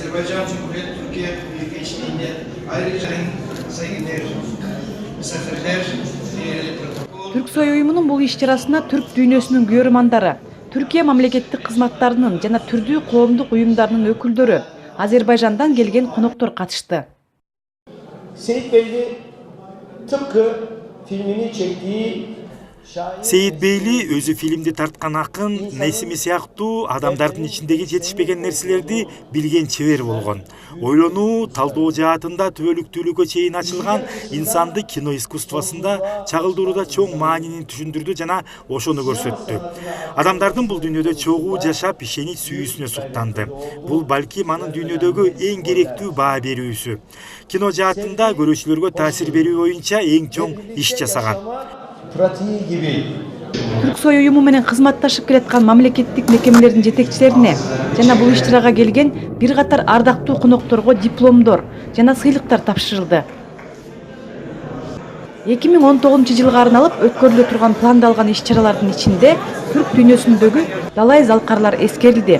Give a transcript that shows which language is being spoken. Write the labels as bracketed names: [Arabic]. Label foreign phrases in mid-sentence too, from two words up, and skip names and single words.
[Turkish] Azerbaycan Cumhuriyeti Türkiye Büyükelçiliği'nde ayrıca sayın misafirler, protokol... [Kyrgyz] Түрксой уюмунун бул иш-чарасына түрк дүйнөсүнүн көрөрмандары, Түркия мамлекеттик кызматтарынын жана түрдүү коомдук уюмдарынын өкүлдөрү, Азербайжандан келген коноктор катышты. [Turkish] Seyit Beyli tıpkı filmini çektiği [Kyrgyz] Сейит Бейли өзү фильмди тарткан акын Несими сыяктуу адамдардын ичиндеги жетишпеген нерселерди билген чебер болгон. Ойлонуу, талдоо жаатында түбөлүктүүлүккө чейин ачылган инсанды кино искусствосунда чагылдырууда чоң маанини түшүндүрдү жана ошону көрсөттү. Адамдардын бул дүйнөдө чогуу жашап, ишенич сүйүүсүнө суктанды. Бул балким анын дүйнөдөгү эң керектүү баа берүүсү. Кино жаатында көрүүчүлөргө таасир берүү боюнча эң чоң иш жасаган. [Turkish] pratiği gibi. [Kyrgyz] Түрксой уюму менен кызматташып келаткан мамлекеттик мекемелердин жетекчилерине жана бул иш-чарага келген бир катар ардактуу конокторго дипломдор жана сыйлыктар тапшырылды. 2019-жылга арналып өткөрүлө турган пландалган иш-чаралардын ичинде түрк дүйнөсүндөгү далай залкарлар эскерилди.